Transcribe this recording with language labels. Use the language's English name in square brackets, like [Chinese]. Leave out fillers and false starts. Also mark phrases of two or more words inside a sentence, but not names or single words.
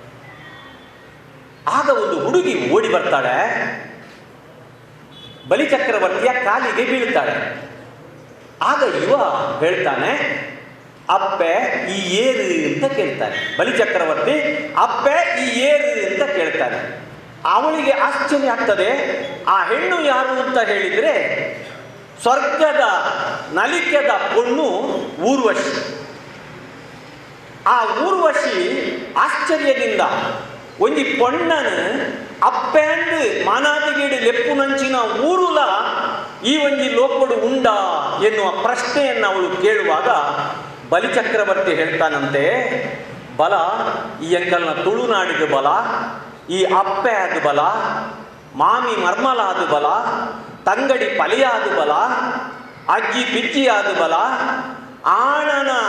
[Kannada] ಆಗ ಒಂದು ಹುಡುಗಿ ಓಡಿ ಬರ್ತಾಳೆ, ಬಲಿಚಕ್ರವರ್ತಿಯ ಕಾಲಿಗೆ ಬೀಳ್ತಾಳೆ. ಆಗ ಇವ ಹೇಳ್ತಾನೆ, [Tulu] ಅಪ್ಪೆ ಈ ಏರು [Kannada] ಅಂತ ಕೇಳ್ತಾನೆ. ಬಲಿಚಕ್ರವರ್ತಿ [Tulu] ಅಪ್ಪೆ ಈ ಏರು [Kannada] ಅಂತ ಕೇಳ್ತಾನೆ. ಅವಳಿಗೆ ಆಶ್ಚರ್ಯ ಆಗ್ತದೆ. ಆ ಹೆಣ್ಣು ಯಾರು ಅಂತ ಹೇಳಿದ್ರೆ [Tulu] ಸ್ವರ್ಗದ ನಲಿಕೆದ ಪೊಣ್ಣು ಊರ್ವಶಿ. [Kannada] ಆ ಊರ್ವಶಿ ಆಶ್ಚರ್ಯದಿಂದ [Tulu] ಒಂಜಿ ಪೊಣ್ಣನು ಅಪ್ಪೆಂದು ಮಾನಾದಿಗೇಡಿ ಲೆಪ್ಪು ನಂಚಿನ ಊರುಲ ಈ ಒಂಜಿ ಲೋಕಡು ಉಂಡ [Kannada] ಎನ್ನುವ ಪ್ರಶ್ನೆಯನ್ನು ಅವಳು ಕೇಳುವಾಗ ಬಲಿಚಕ್ರವರ್ತಿ ಹೇಳ್ತಾನಂತೆ, [Tulu] ಬಲ ಈ ಎಂಕಲ್ನ ತುಳುನಾಡಿದ ಬಲ, ಈ ಅಪ್ಪೆ ಆದ ಬಲ, ಮಾಮಿ ಮರ್ಮಲ ಆದ ಬಲ, ತಂಗಡಿ ಪಲಿಯಾದ ಬಲ, ಅಜ್ಜಿ ಪಿಜ್ಜಿ ಆದ ಬಲ, ಆಣನ